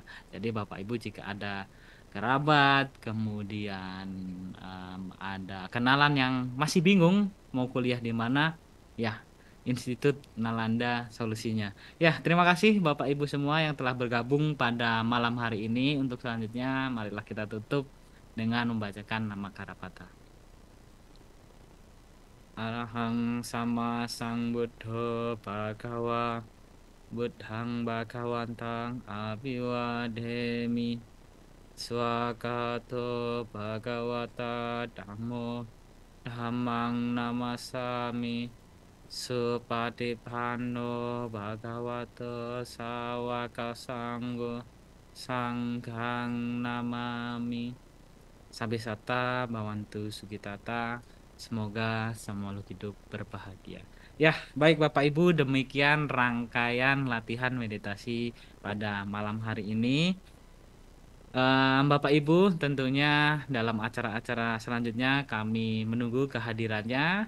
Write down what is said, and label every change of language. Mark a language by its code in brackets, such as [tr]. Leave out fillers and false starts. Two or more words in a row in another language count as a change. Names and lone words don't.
[id] Jadi Bapak Ibu jika ada kerabat, kemudian ada kenalan yang masih bingung mau kuliah di mana, ya Institut Nalanda solusinya. Ya, terima kasih Bapak Ibu semua yang telah bergabung pada malam hari ini. Untuk selanjutnya, marilah kita tutup dengan membacakan nama Karapata. [pi] Arahang sama sang Buddha Bhagawa Buddhang Bhagawantang Abiwademi Swakato Bhagawata Dhammo Dhammang Namasami Supatipanno Bhagavato Sawaka Sanggo Sanghang Namami. Sabesata Bawantu Sugitata. [id] Semoga semua makhluk hidup berbahagia. Ya, baik Bapak Ibu, demikian rangkaian latihan meditasi pada malam hari ini. Bapak Ibu, tentunya dalam acara-acara selanjutnya kami menunggu kehadirannya.